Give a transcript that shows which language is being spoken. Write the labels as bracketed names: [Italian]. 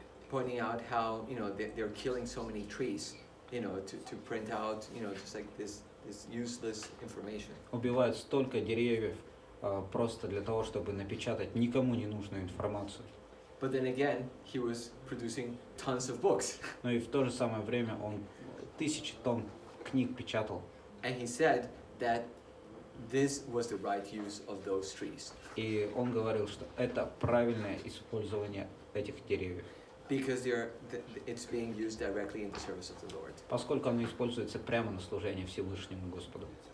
[English] Pointing out how they're killing so many trees, to print out just like this useless information. [Russian] Убивают столько деревьев просто для того, чтобы напечатать никому не нужную информацию. [English] But then again, he was producing tons of books. [Russian] Но и в то же самое время он тысячи тонн книг печатал. [English] And he said that this was the right use of those trees. [Russian] И он говорил, что это правильное использование этих деревьев. [English] Because it's being used directly in the service of the Lord. [Russian] Поскольку оно используется прямо на служение Всевышнему Господу.